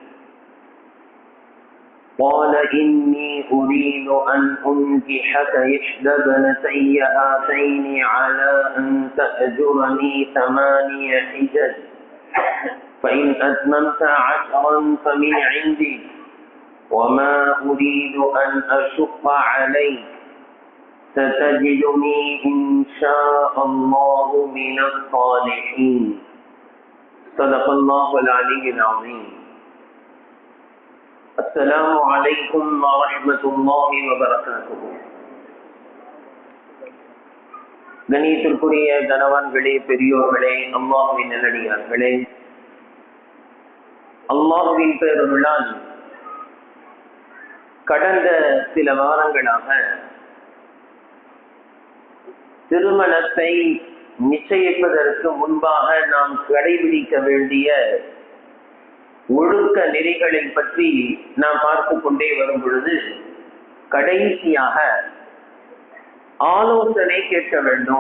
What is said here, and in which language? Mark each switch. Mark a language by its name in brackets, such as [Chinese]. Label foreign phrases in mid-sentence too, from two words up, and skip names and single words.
[Arabic] قال إني أريد أن أنكحك إحدى ابنتي هاتين على أن تأجرني 8 حجج، فإن أتممت 10 فمن عندي، وما أريد أن أشق عليك، ستجدني إن شاء الله من الصالحين. صدق الله العلي العظيم. السلام عليكم ورحمة الله وبركاته. [Tamil] கணியத்திற்குரிய கணவான்களே, பெரியோர்களே, அல்லாஹ்வின் நல்லடியார்களே, அல்லாஹ்வின் பேரருளால் கடந்த சில வாரங்களாக திருமணத்தை நிச்சயிப்பதற்கு முன்பாக நாம் கடைபிடிக்க வேண்டிய ஒழுக்க நெறிகளை பற்றி நாம் பார்த்து கொண்டே வரும் பொழுது, கடைசியாக ஆலோசனை கேட்க வேண்டும்.